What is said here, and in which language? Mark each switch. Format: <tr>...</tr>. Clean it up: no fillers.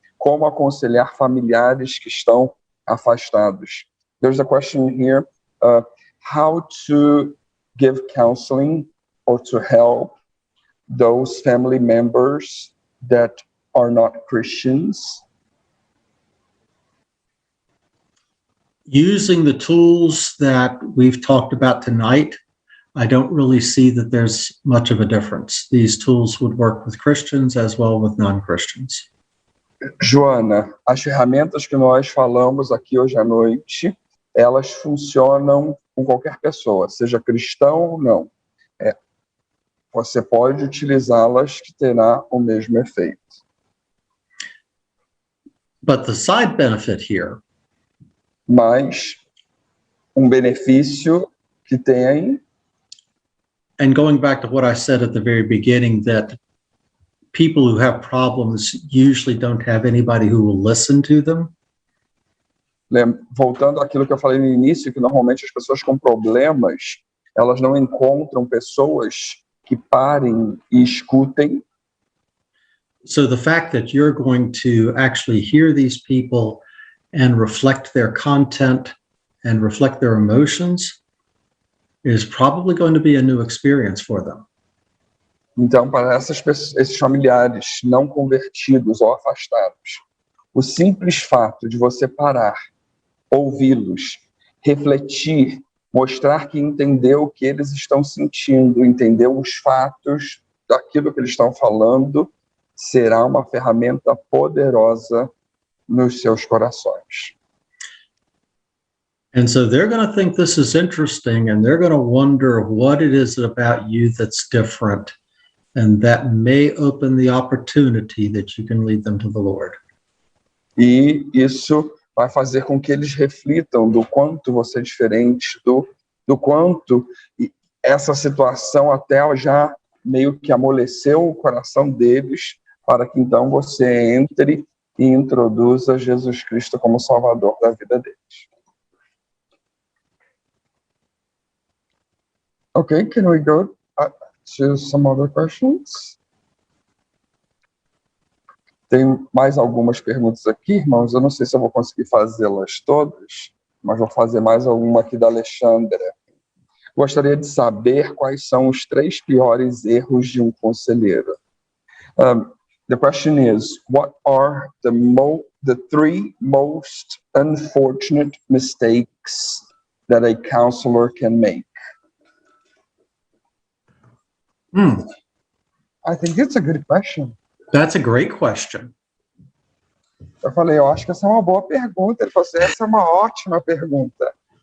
<pt>Como aconselhar familiares que estão afastados?</pt> <en>There's a question here. How to give counseling or to help those family members that are not Christians? Using the tools that we've talked about tonight, I don't really see that there's much of a difference. These tools would work with Christians as well with non-Christians.</en> <pt>Joana, as ferramentas que nós falamos aqui hoje à noite, elas funcionam com qualquer pessoa, seja cristão ou não. Você pode utilizá-las que terá o mesmo efeito.</pt> <en>But the side benefit here,</en> <pt>mas benefício que tem,</pt> <en>and going back to what I said at the very beginning, that people who have problems usually don't have anybody who will listen to them.</en> <pt>Voltando àquilo que eu falei no início, que normalmente as pessoas com problemas, elas não encontram pessoas que parem e escutem.</pt> <en>So the fact that you're going to actually hear these people and reflect their content and reflect their emotions is probably going to be a new experience for them.</en> <pt>Então, para esses familiares não convertidos ou afastados, o simples fato de você parar, ouvi-los, refletir, mostrar que entendeu o que eles estão sentindo, entendeu os fatos daquilo que eles estão falando, será uma ferramenta poderosa nos seus corações.</pt> <en>And so they're going to think this is interesting, and they're going to wonder what it is about you that's different, and that may open the opportunity that you can lead them to the Lord.</en> <pt>E isso vai fazer com que eles reflitam do quanto você é diferente, do quanto essa situação até já meio que amoleceu o coração deles para que então você entre e introduza Jesus Cristo como Salvador da vida deles.</pt> <en>Okay, can we go to some other questions?</en> <pt>Tem mais algumas perguntas aqui, irmãos. Eu não sei se eu vou conseguir fazê-las todas, mas vou fazer mais alguma aqui da Alexandra. Gostaria de saber quais são os 3 piores erros de um conselheiro.</pt> <en>The question is, what are the 3 most unfortunate mistakes that a counselor can make? I think it's a good question. That's a great question.</en> <pt>Eu falei, eu acho que essa é uma boa pergunta. Ele falou assim, essa é uma ótima pergunta.</pt>